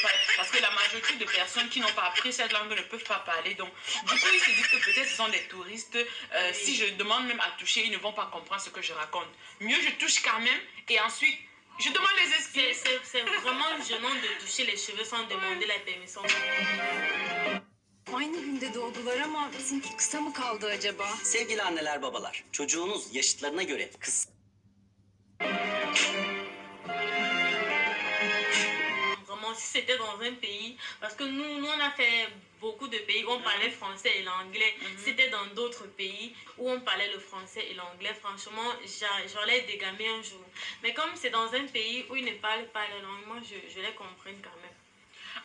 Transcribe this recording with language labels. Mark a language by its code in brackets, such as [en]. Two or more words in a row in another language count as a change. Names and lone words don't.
[fr] Parce que la majorité de personnes qui n'ont pas appris cette langue ne peuvent pas parler. Donc, du coup, ils se disent que peut-être ce sont des touristes. Si je demande même à toucher, ils ne vont pas comprendre ce que je raconte. Mieux, je touche quand même. Et ensuite... je demande les excuses. C'est vraiment gênant de toucher les cheveux sans demander la permission. [tr] Aynı günde doğdular ama bizimki kısa mı kaldı acaba? Sevgili anneler babalar, çocuğunuz yaşıtlarına göre kısa... [fr] Vraiment, si c'était dans un pays, parce que nous on a fait beaucoup de pays où on parlait français et l'anglais. C'était dans d'autres pays où on parlait le français et l'anglais. Franchement, j'allais dégamer un jour. Mais comme c'est dans un pays où ils ne parlent pas la langue, moi je les comprends quand même.